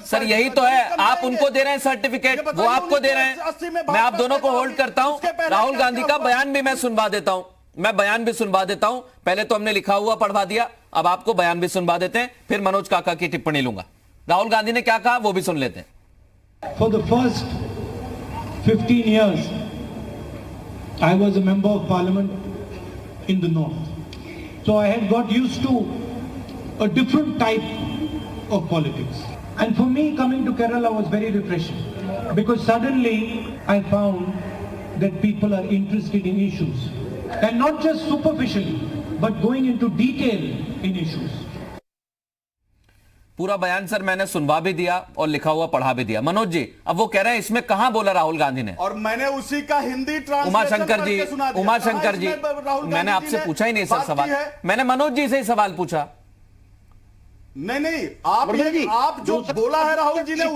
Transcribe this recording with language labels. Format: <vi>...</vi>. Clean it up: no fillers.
<hi>Sir यही तो है, आप उनको दे रहे हैं सर्टिफिकेट, वो आपको दे रहे हैं। मैं आप दोनों को होल्ड करता हूं, राहुल गांधी का बयान भी मैं सुनवा देता हूं, मैं बयान भी सुनवा देता हूं। पहले तो हमने लिखा हुआ पढ़वा दिया, अब आपको बयान भी सुनवा देते हैं, फिर मनोज काका की टिप्पणी लूंगा। राहुल गांधी ने क्या कहा वो भी सुन लेते हैं।</hi> <en>For the first 15 years, I was a member of parliament in the north. So I had got used to a different type of politics. And for me, coming to Kerala was very refreshing, because suddenly I found that people are interested in issues. And not just superficially, but going into detail in issues.</en> <hi>पूरा बयान sir मैंने सुनवा भी दिया और लिखा हुआ पढ़ा भी दिया। मनोज जी, अब वो कह रहे हैं इसमें कहां बोला राहुल गांधी ने, और मैंने उसी का हिंदी ट्रांसलेशन उमाशंकर जी, उमाशंकर जी, मैंने आपसे पूछा ही नहीं सर सवाल, मैंने मनोज जी से ही सवाल पूछा। नहीं, आप जो बोला है राहुल जी ने</hi>